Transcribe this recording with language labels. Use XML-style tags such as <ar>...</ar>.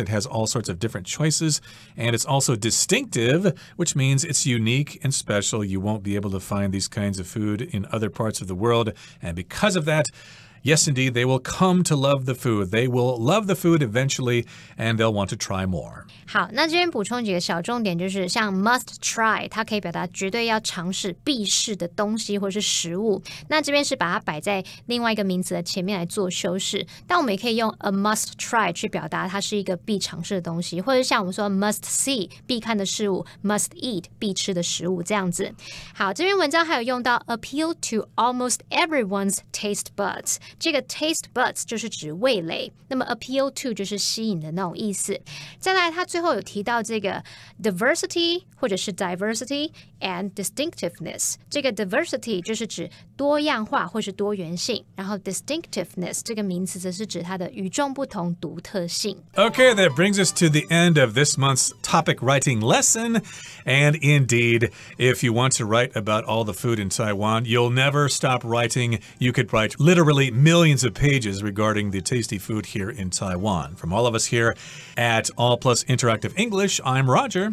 <en>It has all sorts of different choices. And it's also distinctive, which means it's unique and special. You won't be able to find these kinds of food in other parts of the world. And because of that, yes, indeed, they will come to love the food. They will love the food eventually, and they'll want to try more.</en> <zh>好，那这边补充几个小重点，就是像</zh> <en>must try，</en> <zh>它可以表达绝对要尝试、必试的东西或是食物。那这边是把它摆在另外一个名词的前面来做修饰，但我们也可以用</zh> <en>a must try</en> <zh>去表达它是一个必尝试的东西，或者像我们说</zh> <en>must see</en> <zh>必看的事物 ，</zh> <en>must eat</en> <zh>必吃的食物这样子。好，这篇文章还有用到</zh> <en>appeal to almost everyone's taste buds。</en> <zh>这个</zh> <en>taste buds</en> <zh>就是指味蕾，那么</zh> <en>appeal to</en> <zh>就是吸引的那种意思。再来，他最后有提到这个 diversity 或者是 diversity</zh> <en>and distinctiveness。</en> <zh>这个 diversity 就是指多样化或是多元性，然后 distinctiveness 这个名词则是指它的与众不同、独特性。</zh> <en>Okay, that brings us to the end of this month's topic writing lesson. And indeed, if you want to write about all the food in Taiwan, you'll never stop writing. You could write literally millions of pages regarding the tasty food here in Taiwan. From all of us here at All+ Interactive English, I'm Roger.</en>